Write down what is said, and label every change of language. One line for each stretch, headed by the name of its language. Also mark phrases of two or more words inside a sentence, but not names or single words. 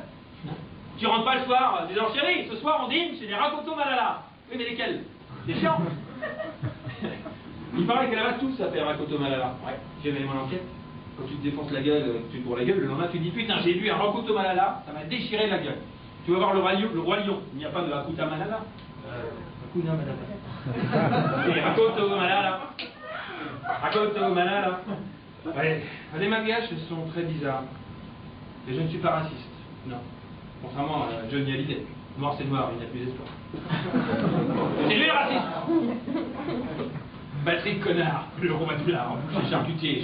French: Tu rentres pas le soir, disant chérie, ce soir on dîne chez les Rakoto Malala. Oui, mais lesquels? Des chiants. Il paraît que là-bas, tous s'appellent Rakoto Malala. Ouais, j'ai mené mon enquête. Quand tu te défonces la gueule, tu te bourres la gueule, le lendemain tu te dis putain, j'ai vu un Rakoto Malala, ça m'a déchiré la gueule. Tu vas voir le roi lion. Il n'y a pas de Hakuta Malala. Hakuna Malala. Et Rakoto Malala. Rakoto Malala. Ouais, les Malgaches sont très bizarres. Et je ne suis pas raciste. Non. Contrairement à Johnny Hallyday. Noir c'est noir, il n'y a plus d'espoir. C'est lui le raciste. Patrick Connard, le roi du lard, chez charcutier.